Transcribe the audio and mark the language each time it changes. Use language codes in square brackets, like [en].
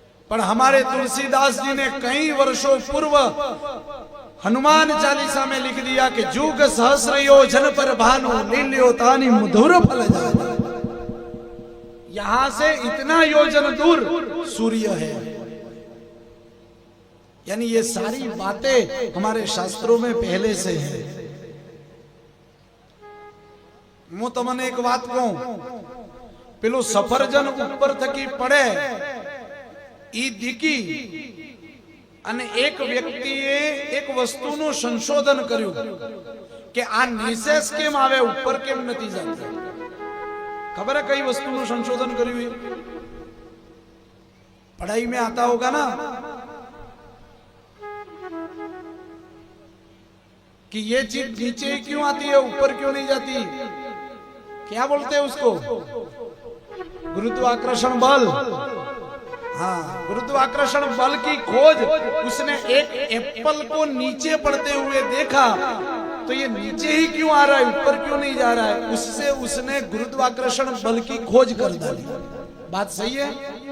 [hi] पर हमारे तुलसीदास जी ने कई वर्षों पूर्व हनुमान चालीसा में लिख दिया कि जुग सहस्र योजन पर भानु लील्यो तानि मधुर फल जाए। यहां से इतना योजन दूर सूर्य है। यानी ये सारी बातें हमारे शास्त्रों में पहले से है। [gu] હું તમને એક વાત કહું, પેલું સફરજન ઉપર થકી પડે ઈ દીકી અને એક વ્યક્તિએ એક વસ્તુનું સંશોધન કર્યું કે આ નિશેષ કેમ આવે ઉપર કેમ નથી જતી। ખબર है કઈ વસ્તુનું સંશોધન કર્યું? [hi] पढ़ाई में आता होगा ना कि ये चीज नीचे क्यों आती है ऊपर क्यों नहीं जाती? क्या बोलते हैं उसको? गुरुत्वाकर्षण बल। हाँ, गुरुत्वाकर्षण बल की खोज उसने एक एप्पल को नीचे पड़ते हुए देखा तो ये नीचे ही क्यों आ रहा है ऊपर क्यों नहीं जा रहा है, उससे उसने गुरुत्वाकर्षण बल की खोज कर डाली। बात सही है?